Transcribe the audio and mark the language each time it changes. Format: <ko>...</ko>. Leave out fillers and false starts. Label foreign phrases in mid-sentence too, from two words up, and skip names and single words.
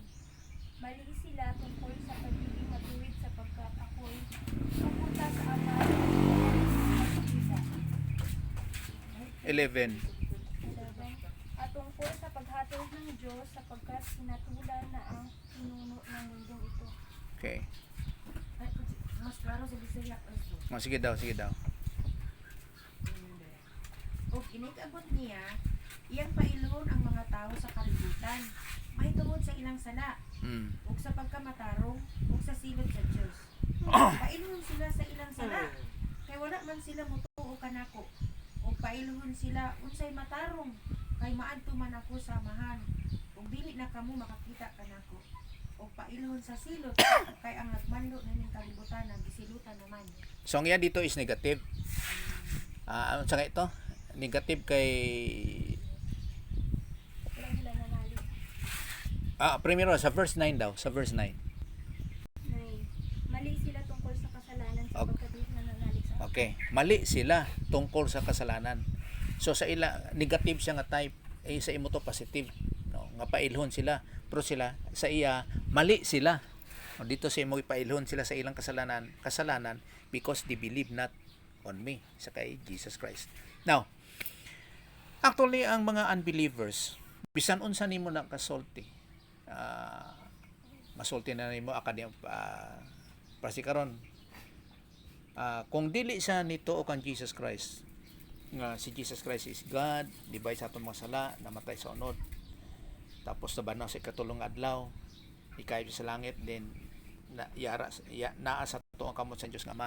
<tl>Mali sila tungkol sa pagiging matuwid sapagkat ako'y pupunta sa Ama at magkikita. 11. 11. At tungkol sa paghatol ng Diyos sapagkat sinatulan na ang pinuno ng mundong ito.</tl> <en>Okay.</en> <ceb>Ay, mas klaro sa Bisaya also. Oh, sige daw, sige daw. O inikabot niya, iyang pailhon ang mga tao sa kalibutan. May tungod sa ilang sala, Mm. ug sa pagkamatarong, ug sa silot sa Dios. Pailhon sila sa ilang sala, kay wala man sila mutuo kanako. Ug pailhon sila unsay matarong, kay maadto man ako sa amahan. Ug dili na kamo makakita kanako. Ug pailhon sa silot, kay ang nagmando ning kalibutan nagisilutan naman. So, ang yan dito is negative. Ano sa ito? Negative kay Wala sila nanalig. primero sa verse 9 daw, sa verse 9. 9.</ceb> <tl>Mali sila tungkol sa kasalanan sapagkat hindi sila nanalig sa akin. Okay, mali sila tungkol sa kasalanan.</tl> <ceb>So sa ila negative siya nga type, sa imo to positive, no? Nga pailhon sila, pero sila sa iya mali sila. O, dito sa imo ipailhon sila sa ilang kasalanan</ceb> <en>because they believe not on me,</en> <ceb>sa kay Jesus Christ. Now, actually ang mga unbelievers bisan unsa nimo na kasulti, masulti na nimo akademik kasi karon kung dili siya nito o kan Jesus Christ nga si Jesus Christ is God, dibay sa atong mga sala, namatay sa unod, tapos nabanaw sa ikatulong adlaw, ikay sa langit, then naa sa tuong kamot sa Diyos nga man.</ceb>